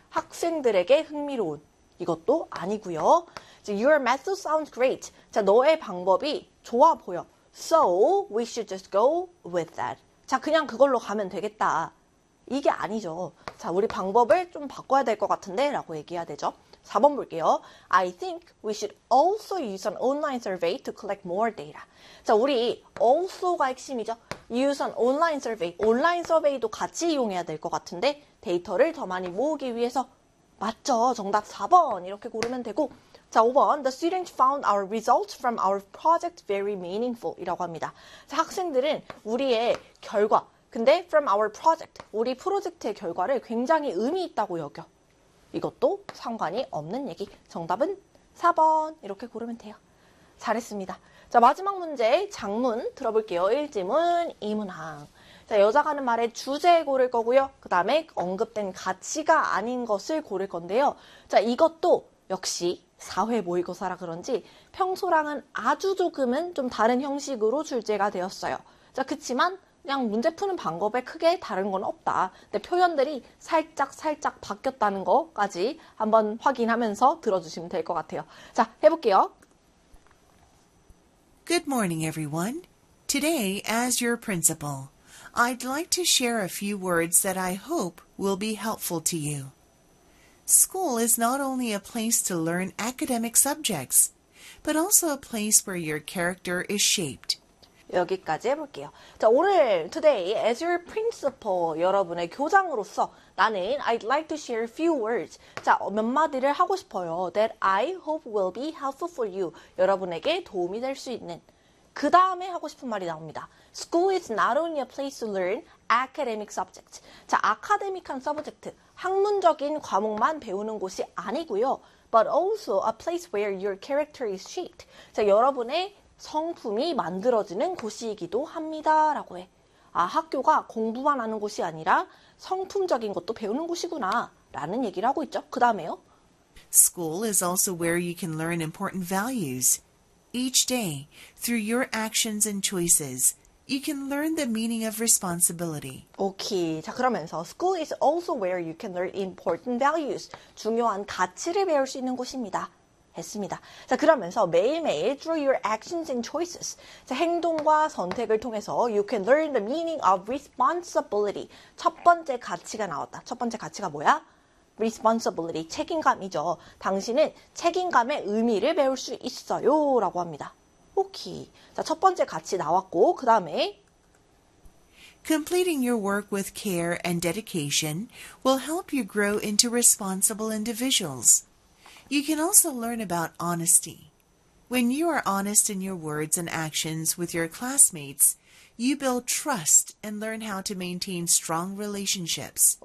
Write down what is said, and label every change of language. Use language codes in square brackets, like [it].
[ko] 학생들에게 흥미로운. 이것도 아니고요. [en] Your method sounds great. [ko] 자, 너의 방법이 좋아 보여. [en] So we should just go with that. [ko] 자, 그냥 그걸로 가면 되겠다. 이게 아니죠. 자, 우리 방법을 좀 바꿔야 될것 같은데 라고 얘기해야 되죠. 4번 볼게요. [en] I think we should also use an online survey to collect more data. [ko] 자, 우리 [en] also가 [ko] 핵심이죠. [en] Use an online survey. [ko] 온라인 서베이도 같이 이용해야 될것 같은데 데이터를 더 많이 모으기 위해서 맞죠. 정답 4번. 이렇게 고르면 되고. 자, 5번. [en] The students found our results from our project very meaningful. [ko] 이라고 합니다. 자, 학생들은 우리의 결과. 근데 [en] from our project. [ko] 우리 프로젝트의 결과를 굉장히 의미 있다고 여겨. 이것도 상관이 없는 얘기. 정답은 4번. 이렇게 고르면 돼요. 잘했습니다. 자, 마지막 문제. 작문 들어볼게요. 1지문, 2문항. 자, 여자가 하는 말의 주제 고를 거고요. 그 다음에 언급된 가치가 아닌 것을 고를 건데요. 자, 이것도 역시 사회 모의고사라 그런지 평소랑은 아주 조금은 좀 다른 형식으로 출제가 되었어요. 자, 그치만 그냥 문제 푸는 방법에 크게 다른 건 없다. 근데 표현들이 살짝 바뀌었다는 것까지 한번 확인하면서 들어주시면 될것 같아요. 자, 해볼게요. [en] Good morning, everyone. Today, as your principal, I'd like to share a few words that I hope will be helpful to you. School is not only a place to learn academic subjects, but also a place where your character is shaped. [ko] 여기까지 해볼게요. 자, 오늘, [en] today, as your principal, [ko] 여러분의 교장으로서 나는 [en] I'd like to share a few words. [ko] 자, 몇 마디를 하고 싶어요. [en] That I hope will be helpful for you. [ko] 여러분에게 도움이 될수 있는. 그 다음에 하고 싶은 말이 나옵니다. [en] School is not only a place to learn academic subjects. [ko] 자, 아카데믹한 서브젝트. 학문적인 과목만 배우는 곳이 아니고요. [en] But also a place where your character is shaped. [ko] 자, 여러분의 성품이 만들어지는 곳이기도 합니다라고 해. 아, 학교가 공부만 하는 곳이 아니라 성품적인 것도 배우는 곳이구나라는 얘기를 하고 있죠. 그 다음에요. [en] School is also where you can learn important values. Each day, through your actions and choices, you can learn the meaning of responsibility. [ko] 오케이. 자, 그러면서 [en] school is also where you can learn important values. [ko] 중요한 가치를 배울 수 있는 곳입니다. 했습니다. 자, 그러면서 매일매일 [en] through your actions and choices. [ko] 자, 행동과 선택을 통해서 [en] you can learn the meaning of responsibility. [ko] 첫 번째 가치가 나왔다. 첫 번째 가치가 뭐야? responsibility. 책임감이죠. 당신은 책임감의 의미를 배울 수 있어요. 라고 합니다. 오케이. 자, 첫 번째 가치 나왔고, 그 다음에 [en] Completing your work with care and dedication will help you grow into responsible individuals. You can also learn about honesty. When you are honest in your words and actions with your classmates, you build trust and learn how to maintain strong relationships.